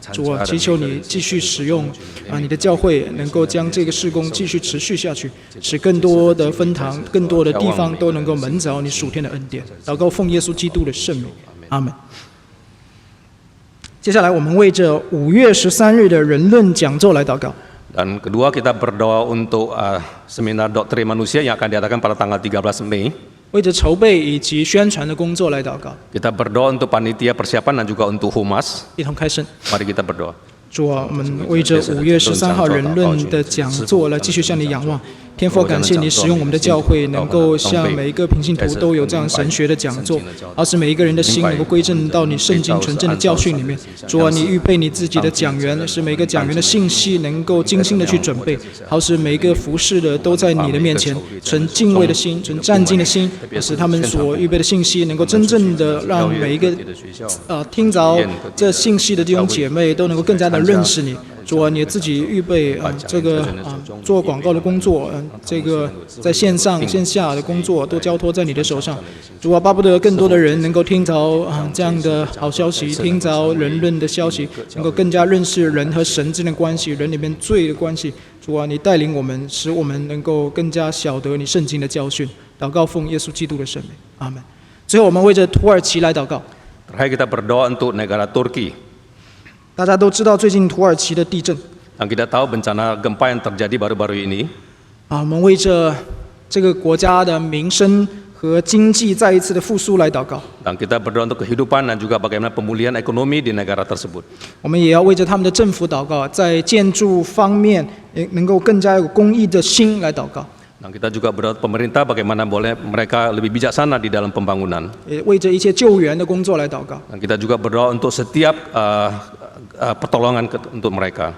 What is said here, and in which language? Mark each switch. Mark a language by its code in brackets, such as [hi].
[zh] 主啊，祈求你继续使用你的教会，能够将这个事工继续持续下去，使更多的分堂、更多的地方都能够蒙着你属天的恩典。祷告奉耶稣基督的圣名，阿门。接下来，我们为着5月13日的人论讲座来祷告。 [id] Dan kedua kita berdoa untuk seminar doktrin manusia yang akan diadakan pada tanggal 13 Mei. [zh] 为着筹备以及宣传的工作来祷告， [id] Kita berdoa untuk panitia persiapan dan juga untuk humas. [zh] 一同开声。 [id] Mari kita berdoa. [zh] 主啊，我们为着5月13号人论的讲座来继续向你仰望，天父，感谢你使用我们的教会，能够向每一个平信徒都有这样神学的讲座，而使每一个人的心能够归正到你圣经纯正的教训里面。主啊，你预备你自己的讲员，使每个讲员的信息能够精心的去准备，好使每一个服侍的都在你的面前，存敬畏的心，存战兢的心，使他们所预备的信息能够真正的让每一个听着这信息的弟兄姐妹都能够更加的认识你。主啊，你自己预备这个做广告的工作，这个在线上线下的工作都交托在你的手上。主啊，巴不得更多的人能够听着这样的好消息，听着人论的消息，能够更加认识人和神之间的关系，人里面罪的关系。主啊，你带领我们，使我们能够更加晓得你圣经的教训。祷告奉耶稣基督的圣名，阿门。最后，我们为着土耳其来祷告。 [id] Terakhir kita berdoa untuk negara Turki. [zh] 大家都知道最近土耳其的地震。 [id] Dan kita tahu bencana gempa yang terjadi baru-baru ini. [zh] 我们为着这个国家的民生和经济再一次的复苏来祷告。 [id] Dan kita berdoa untuk kehidupan dan juga bagaimana pemulihan ekonomi di negara tersebut. [zh] 我们也要为着他们的政府祷告，在建筑方面也能够更加有公益的心来祷告。 [id] Dan kita juga berdoa pemerintah bagaimana boleh mereka lebih bijaksana di dalam pembangunan. [zh] 也为着一切救援的工作来祷告。 [id] Dan kita juga berdoa untuk setiap pertolongan untuk mereka.